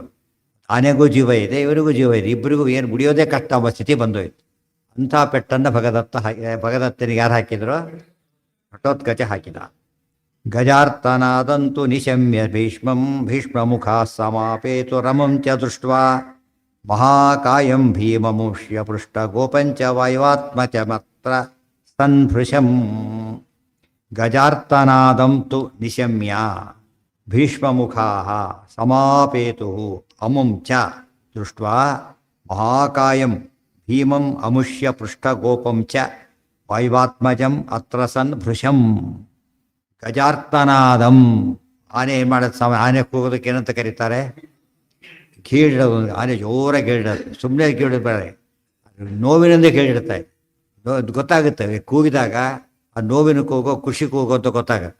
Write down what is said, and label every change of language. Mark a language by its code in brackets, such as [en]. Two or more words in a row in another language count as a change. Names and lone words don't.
[kn] ಆನೆಗೂ ಜೀವ ಇದೆ, ಇವರಿಗೂ ಜೀವ ಇದೆ, ಇಬ್ಬರಿಗೂ ಏನು ಮುಡಿಯೋದೇ ಕಷ್ಟ ಎಂಬ ಸ್ಥಿತಿ ಬಂದೋಯ್ತು. ಅಂಥ ಪೆಟ್ಟನ್ನು ಭಗದತ್ತನಿಗೆ ಯಾರು ಹಾಕಿದ್ರು? ಘಟೋತ್ಕಚ ಹಾಕಿದ. [sa] ಗಜಾರ್ತನಾದಂತು ನಿಶಮ್ಯ ಭೀಷ್ಮಂ ಭೀಷ್ಮಮುಖ ಸಮಾಪೇತು ರಮಂ ಚ ದೃಷ್ಟ್ವಾ ಮಹಾಕಾಯಂ ಭೀಮಮುಷ್ಯ ಪೃಷ್ಟ ಗೋಪಂಚ ವಾಯುವಾತ್ಮ ಚ ಮತ್ರ ಸನ್ಭೃಶಂ. ಗಜಾರ್ತನಾದಂತು ನಿಶಮ್ಯ ಭೀಷ್ಮಮುಖಾ ಸಮಾಪೇತು ಅಮುಂ ಚ ದೃಷ್ಟ್ವಾ ಮಹಾಕಾಯಂ ಭೀಮಂ ಅಮುಷ್ಯ ಪೃಷ್ಟ ಗೋಪಂ ಚ ವಾಯುವಾತ್ಮಜಂ ಅತ್ರ ಸನ್ಭೃಶಂ. [kn] ಗಜಾರ್ತನಾದಂ, ಆನೆ ಏನು ಮಾಡೋದು? ಆನೆ ಕೂಗೋದಕ್ಕೆ ಏನಂತ ಕರೀತಾರೆ? ಕೀಳೋದು. ಆನೆ ಜೋರಾಗಿ ಕೇಳಿಡೋದು, ಸುಮ್ಮನೆ ಕೇಳಿದ ಬೇರೆ, ನೋವಿನಿಂದ ಕೇಳಿಡ್ತಾರೆ. ಗೊತ್ತಾಗುತ್ತೆ ಕೂಗಿದಾಗ, ಆ ನೋವಿನ ಕೂಗೋ ಖುಷಿ ಕೂಗೋ ಅಂತ ಗೊತ್ತಾಗುತ್ತೆ.